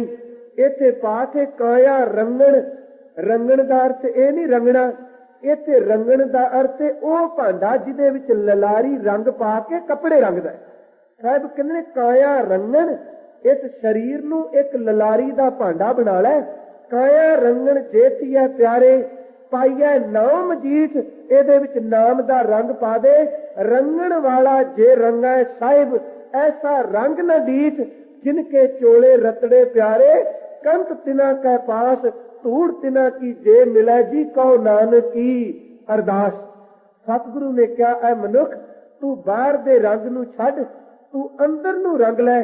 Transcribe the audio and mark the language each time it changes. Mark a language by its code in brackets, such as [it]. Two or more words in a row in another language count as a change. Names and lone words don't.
[pa] ਇੱਥੇ ਪਾਠ ਹੈ ਕਾਇਆ ਰੰਙਣਿ, ਰੰਙਣਿ ਦਾ ਅਰਥ ਇਹ ਨਹੀਂ ਰੰਗਣਾ, ਇੱਥੇ ਰੰਙਣਿ ਦਾ ਅਰਥ ਉਹ ਭਾਂਡਾ ਜਿਹਦੇ ਵਿੱਚ ਲਲਾਰੀ ਰੰਗ ਪਾ ਕੇ ਕੱਪੜੇ ਰੰਗਦਾ ਹੈ। ਸਾਹਿਬ ਕਹਿੰਦੇ ਨੇ, ਕਾਇਆ ਰੰਙਣਿ, ਇਸ ਸਰੀਰ ਨੂੰ ਇੱਕ ਲਲਾਰੀ ਦਾ ਭਾਂਡਾ ਬਣਾ ਲੈ। ਕਾਇਆ ਰੰਙਣਿ ਜੇ ਥੀਐ ਪਿਆਰੇ, ਪਾਈਐ ਨਾਉ ਮਜੀਠ, ਇਹਦੇ ਵਿੱਚ नाम ਦਾ ਰੰਗ ਪਾ ਦੇ। ਰੰਙਣ ਵਾਲਾ ਜੇ ਰੰਙੈ ਸਾਹਿਬੁ, ਐਸਾ ਰੰਗੁ ਨ ਡੀਠ, ਜਿਨ ਕੇ ਚੋਲੇ ਰਤੜੇ ਪਿਆਰੇ, ਕੰਤੁ ਤਿਨਾ ਕੈ ਪਾਸਿ, ਧੂੜਿ ਤਿਨਾ ਕੀ ਜੇ ਮਿਲੈ ਜੀ, ਕਹੁ ਨਾਨਕ ਕੀ ਅਰਦਾਸਿ। ਸਤਿਗੁਰੂ ਨੇ ਕਿਹਾ, ਐ ਮਨੁੱਖ, ਤੂੰ ਬਾਹਰ ਦੇ ਰੰਗ ਨੂੰ ਛੱਡ, ਤੂੰ ਅੰਦਰ ਨੂੰ ਰੰਗ ਲੈ।